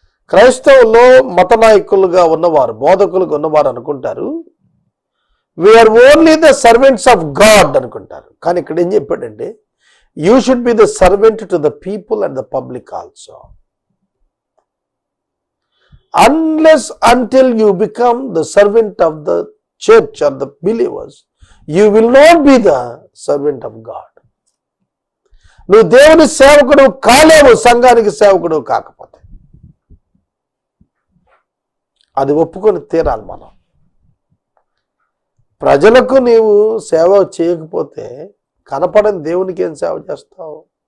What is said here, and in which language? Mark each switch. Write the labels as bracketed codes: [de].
[te] క్రైస్తవుల్లో మత నాయకులుగా ఉన్నవారు, బోధకులుగా ఉన్నవారు అనుకుంటారు [en] we are only the servants of God [te] అనుకుంటారు. కానీ ఇక్కడ ఏం చెప్పాడంటే, [en] You should be the servant to the people and the public also. Unless until you become the servant of the church or the believers, you will not be the servant of God. [te] నువ్వు దేవుని సేవకుడు కాలేవు సంఘానికి సేవకుడు కాకపోతే. అది ఒప్పుకొని తీరాలి మనం. ప్రజలకు నీవు సేవ చేయకపోతే కనపడని దేవునికి ఏం సేవ చేస్తావు?